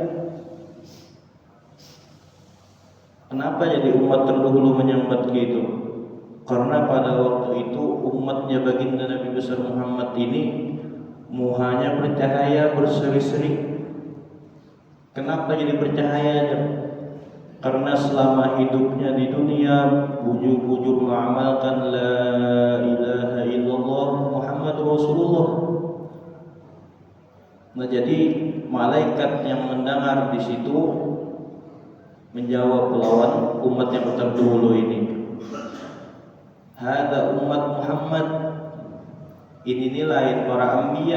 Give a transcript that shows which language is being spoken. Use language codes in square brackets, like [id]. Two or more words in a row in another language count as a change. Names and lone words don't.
[id] Kenapa jadi umat terdahulu menyambat gitu? Karena pada waktu itu umatnya baginda Nabi besar Muhammad ini muhanya bercahaya berseri-seri. [bjn] Kenapa jadi bercahaya? Karena selama hidupnya di dunia bujur-bujur mengamalkan [ar] لا إله إلا الله محمد رسول الله. [bjn] Nah, jadi malaikat yang mendengar di situ menjawab lawan umat yang terdahulu ini. [id] Hada umat Muhammad. Ini lain para anbiya.